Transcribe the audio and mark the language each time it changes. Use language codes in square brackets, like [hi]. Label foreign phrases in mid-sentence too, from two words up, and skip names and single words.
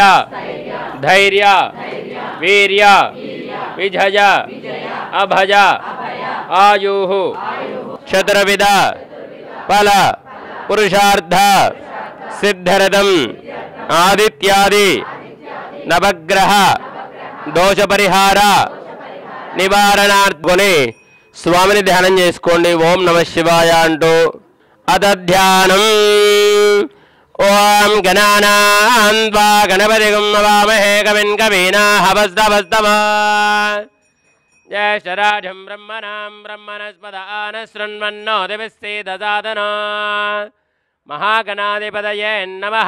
[sa] धैर्य वीर्य विजय अभय आयुः चतुर्विध फल पुरुषार्थ सिद्ध्यर्थम् आदित्यादि नवग्रह दोष परिहार [te] నివారణార్థుని స్వామిని ధ్యానం చేసుకోండి. [sa] ఓం నమః శివాయ [te] అంటూ అతధ్యానం. [sa] ఓం గణానాం త్వా గణపతిగం నమామహే కవిం కవీనాహవస్తవస్తమా జ్యేష్ఠరాజం బ్రహ్మణాం బ్రహ్మణస్పద ఆనశృణ్వన్నోతిభిస్సీదసాదనో మహాగణాధిపతయే నమః.